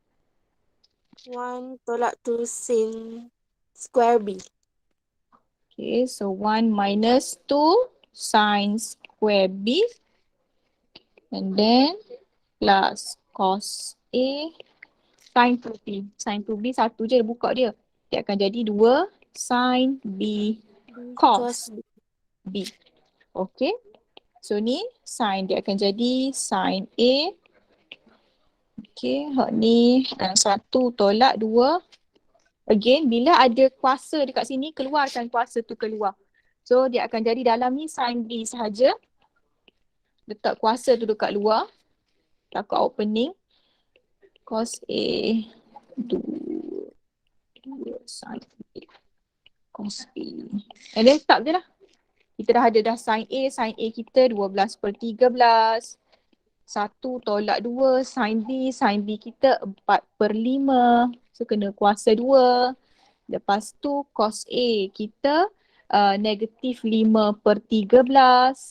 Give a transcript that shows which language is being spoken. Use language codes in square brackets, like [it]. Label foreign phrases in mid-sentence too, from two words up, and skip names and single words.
[ms] 1 tolak 2 sin square B. [en] Okay, so 1 minus 2 sin square B. And then plus cos A sin 2B. [ms] Sin 2B satu je buka dia. Dia akan jadi 2 sin B cos B. B. Okay. So ni sin dia akan jadi sin A. Okay. Hak ni 1 tolak 2. Again, bila ada kuasa dekat sini, keluarkan kuasa tu keluar. So dia akan jadi dalam ni sin B sahaja. Letak kuasa tu dekat luar. Takut opening. Cos A 2 sin A. Cos A. [en] And then start [ms] je lah. [en] Kita dah ada sin A kita 12 per 13. 1 tolak 2 sin B kita 4 per 5. So kena kuasa 2. Lepas tu cos A kita negatif 5 per 13.